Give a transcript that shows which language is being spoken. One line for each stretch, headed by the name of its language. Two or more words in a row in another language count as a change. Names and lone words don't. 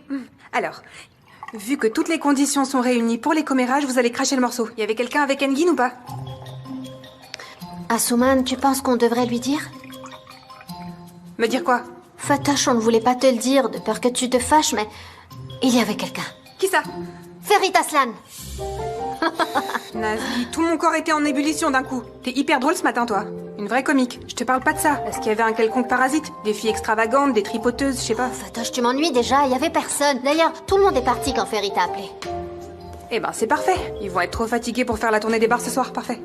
French: Alors, vu que toutes les conditions sont réunies pour les commérages, vous allez cracher le morceau. Y avait quelqu'un avec Engin ou pas? Asuman, tu penses qu'on devrait lui dire? Me dire quoi? Fatoche, on ne voulait pas te le dire, de peur que tu te fâches, mais... il y avait quelqu'un. Qui ça? Ferit Aslan. Nazli, tout mon corps était en ébullition d'un coup. T'es hyper drôle ce matin, toi. Une vraie comique. Je te parle pas de ça. Est-ce qu'il y avait un quelconque parasite? Des filles extravagantes, des tripoteuses, je sais pas. Fatoche, tu m'ennuies déjà, il y avait personne. D'ailleurs, tout le monde est parti quand Ferit t'a appelé. Eh ben, c'est parfait. Ils vont être trop fatigués pour faire la tournée des bars ce soir, parfait.